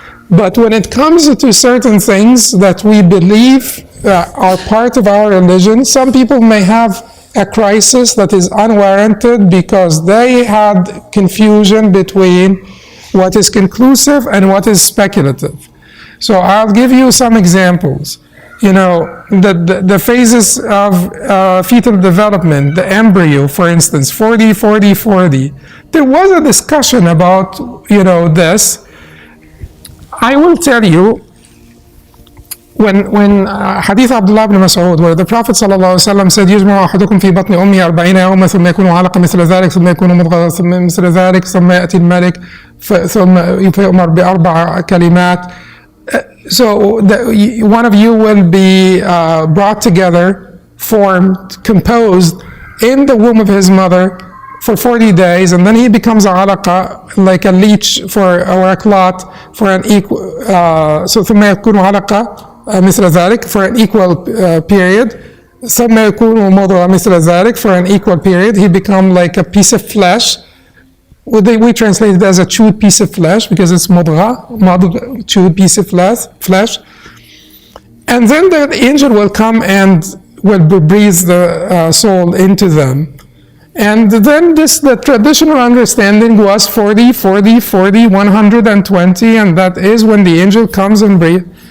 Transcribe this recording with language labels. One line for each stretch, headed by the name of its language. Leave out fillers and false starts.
English: But when it comes to certain things that we believe are part of our religion, some people may have a crisis that is unwarranted because they had confusion between what is conclusive and what is speculative. So I'll give you some examples. The phases of fetal development, the embryo, for instance, 40, 40, 40. There was a discussion about, this. I will tell you, when Hadith Abdullah ibn Mas'ud, where the Prophet ﷺ said,
Arabic: يجمع أحدكم في بطن أمه 40 يوما ثم يكون علقة مثل ذلك ثم يكون مضغة ثم مثل ذلك ثم يأتي الملك ثم يؤمر بأربع كلمات.
English: So one of you will be brought together, formed, composed in the womb of his mother for 40 days, and then he becomes a alaqa, like a leech or a clot for an equal, so
Arabic: ثم يكون علقة مثل ذلك
English: for an equal period.
Arabic: ثم يكون مضغة مثل ذلك
English: for an equal period. He become like a piece of flesh. We translate it as a chewed piece of flesh because it's مضغة, chewed piece of flesh. And then the angel will come and will breathe the soul into them. And then the traditional understanding was 40, 40, 40, 120, and that is when the angel comes and breathes.